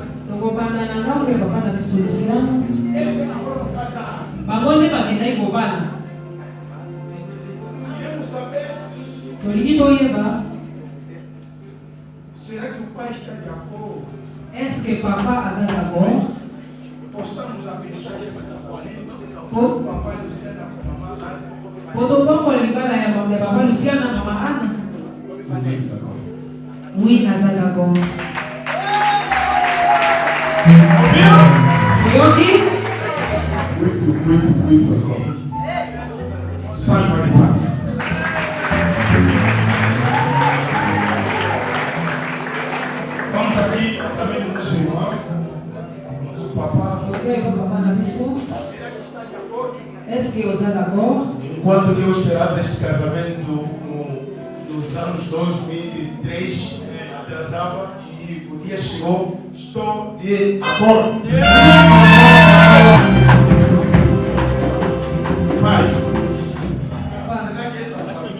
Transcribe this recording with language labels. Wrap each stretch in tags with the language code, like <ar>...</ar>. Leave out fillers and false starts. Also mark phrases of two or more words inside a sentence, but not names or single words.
<ln>Tokobanda na ngambo ya papa na biso Luciano.</ln> <pt>Eles não foram casados.</pt> <ln>Bango bakendaki kobala.</ln> <pt>Queremos saber.</pt> <ln>Tolingi toyeba.</ln> <pt>Será que o pai está de acordo?</pt> <fr>Est-ce que papa aza d'accord?</fr> <pt>Possamos abençoar esse casamento.</pt> <ln>Po-</ln> <pt>Papai Luciano com a mamãe Ana.</pt> <ln>Potopambola libala ya papa Luciano na mama Ana. Oui, aza d'accord. Oyoki?</ln> <pt>Muito acordo. Salva de pai. Vamos aqui também no nosso irmão, nosso papá.</pt> <ln>Papa na biso.</ln> <fr>Est-ce que oza d'accord?</fr> <pt>Enquanto que eu esperava este casamento nos anos 2003, atrasava e o dia chegou, estou de acordo. Pai, será que essa família</pt>